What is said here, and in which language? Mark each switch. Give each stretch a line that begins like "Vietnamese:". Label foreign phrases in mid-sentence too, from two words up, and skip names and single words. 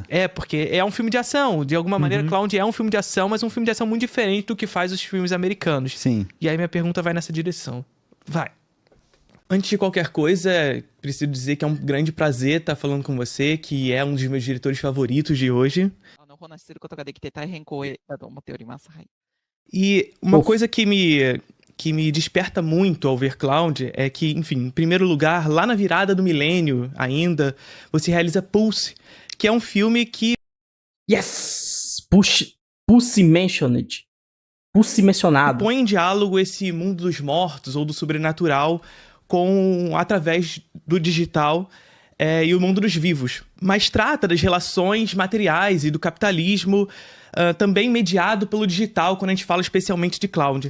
Portuguese: Porque é um filme de ação. De alguma maneira, Cloud é um filme de ação, mas um filme de ação muito diferente do que faz os filmes americanos. Sim. E aí minha pergunta vai nessa direção. Vai. Antes de qualquer coisa, preciso dizer que é um grande prazer estar falando com você, que é um dos meus diretores favoritos de hoje.
Japanese: お話しすることができて大変光栄だと思っております。はい。
Portuguese: E uma Uf. coisa que me desperta muito ao ver Cloud é que, enfim, em primeiro lugar, lá na virada do milênio ainda, você realiza Pulse, que é um filme que
English: Yes! Pussy mentioned.
Portuguese: Pussy mencionado. põe em diálogo esse mundo dos mortos ou do sobrenatural através do digital e o mundo dos vivos. Mas trata das relações materiais e do capitalismo, também mediado pelo digital, quando a gente fala especialmente de Cloud.